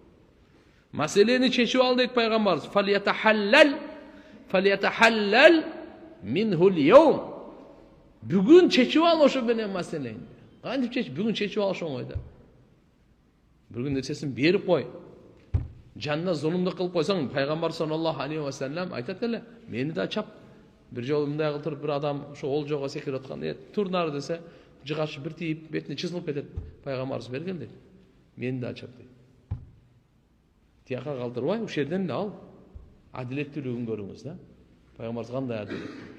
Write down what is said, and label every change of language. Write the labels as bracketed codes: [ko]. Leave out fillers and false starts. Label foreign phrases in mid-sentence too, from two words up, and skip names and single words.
[ky] Маселени чечип ал дейт пайгамбарыбыз. [ar] فليتحلله منه اليوم. [ky] Бүгүн чечип ал ошо менен маселени. Кантип чечип? Бүгүн чечип ал ошо оңойда. Бүгүн нерсесин берип кой. Жанна зулумдук кылып койсоң, пайгамбар [ar] صلى الله عليه وسلم [ky] айтат эле: "Мени да чап." Бир жолу мындай кылып туруп, бир адам ошо олжого секирип атканда, тур нары десе, жыгач бир тийип, бетине чызылып кетет. Пайгамбарыбыз бергил дейт. "Мени да чап" дейт. Тияка калтырбай, ушул жерден эле ал. Адилеттүүлүгүн көрүңүз да. Пайгамбарыбыз кандай адилет.